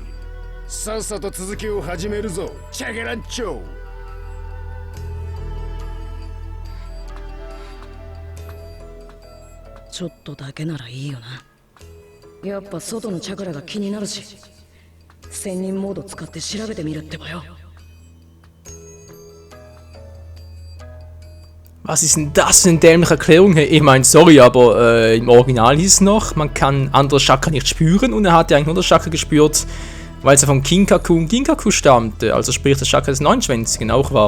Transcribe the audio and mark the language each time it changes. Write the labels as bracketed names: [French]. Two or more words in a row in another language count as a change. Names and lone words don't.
[Japanese] さっさと続きを始めるぞチャゲランチョ。ちょっとだけならいいよな。やっぱ外のチャクラが気になるし、仙人モード使って調べてみるってばよ。 [German] Was ist denn das für eine dämliche Erklärung? Ich meine, sorry, aber im Original hieß es noch, man kann andere Chakra nicht spüren und er hat ja eigentlich nur das Chakra gespürt, weil es ja von Kinkaku und Ginkaku stammte, also sprich das Chakra des Neunschwänzigen auch war.